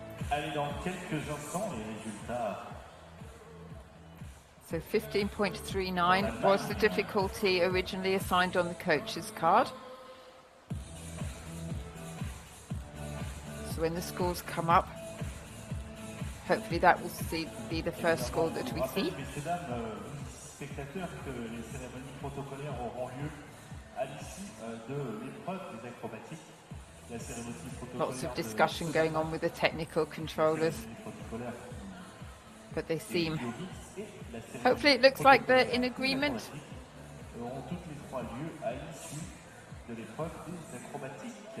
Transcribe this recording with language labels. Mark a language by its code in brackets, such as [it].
[fr] Allez, dans quelques instants, les résultats. [en] So 15.39 was the difficulty originally assigned on the coach's card. So when the scores come up, hopefully that will be the first score that we see. [fr] Messieurs, dames, spectateurs, que les cérémonies protocolaires auront lieu à l'issue de l'épreuve des acrobatiques. La cérémonie protocolaire. [en] Lots of discussion going on with the technical controllers, but they seem. Hopefully, it looks like they're in agreement. [fr] Auront toutes les 3 lieux à l'issue de l'épreuve des acrobatiques.